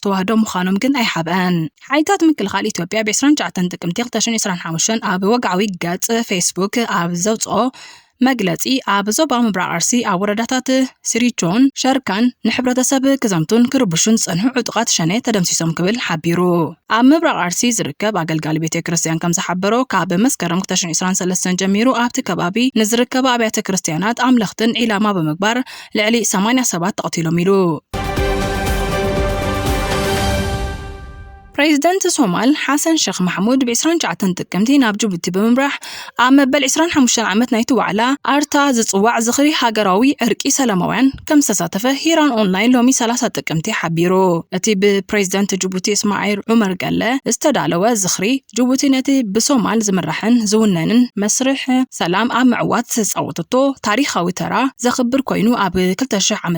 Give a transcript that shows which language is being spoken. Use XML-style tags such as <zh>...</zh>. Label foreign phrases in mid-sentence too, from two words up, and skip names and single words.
<ti>ተዋህዶ ምዃኖም ግን ኣይሓበአን ሓይታት ምክልኻል ኢትዮጵያ ብ29 ጥቅምቲ 2025 ኣብ ወግዓዊ ገጽ ፌስቡክ ኣብ ዘውፅኦ መግለጺ ኣብ ዞባ ምብራቕ ኣርሲ ኣብ ወረዳታት ስሪቾን ሸርካን ንሕብረተሰብ ክዘምቱን ክርብሹን ዝጸንሑ ዕጡቃት ሸነ ተደምሲሶም ክብል ሓቢሩ ኣብ ምብራቕ ኣርሲ ዝርከብ ኣገልጋሊ ቤተ ክርስቲያን ከም ዝሓበሮ ካብ መስከረም 2023 ጀሚሩ ኣብቲ ከባቢ ንዝርከባ ኣብያተ ክርስቲያናት ኣምለኽትን ዒላማ ብምግባር ልዕሊ 80 ሰባት ተቐቲሎም ኢሉ بريزيدنت سومال حسن شيخ محمود ب29 ጥቅምቲ ናብ ጅቡቲ ብምምራሕ ኣብ መበል 25 ዓመት ናይቲ ዋዕላ ኣርታ ዝጽዋዕ ዝኽሪ ሃገራዊ ዕርቂ ሰላማውያን ከም ዝተሳተፈ ሂራን ኦንላይን ሎሚ 30 ጥቅምቲ ሓቢሩ እቲ ብፕሬዝደንት ጅቡቲ እስማዒል ዑመር ገለ ዝተዳለወ ዝኽሪ ጅቡቲ ነቲ ብሶማል ዝምራሕን ዝውነንን መስርሕ ሰላም ኣብ ምዕዋት ተጻወተቶ ታሪኻዊ ተራ ዘኽብር ኮይኑ ኣብ 2000 ዓመተ</ti>